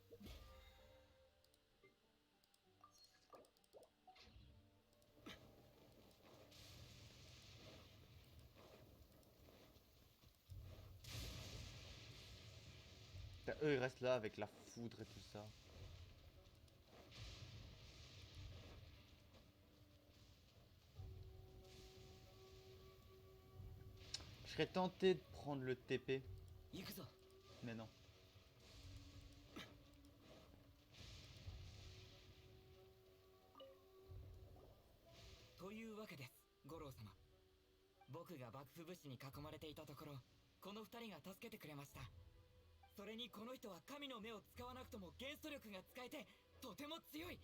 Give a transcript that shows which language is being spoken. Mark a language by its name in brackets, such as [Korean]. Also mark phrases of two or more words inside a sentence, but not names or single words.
[French] Eux, ils restent là avec la foudre et tout ça. Je serais tenté de prendre le TP. Mais non. [Japanese] というわけです、五郎様。僕が幕府武士に囲まれていたところ、この二人が助けてくれました。それにこの人は神の目を使わなくとも元素力が使えてとても強い。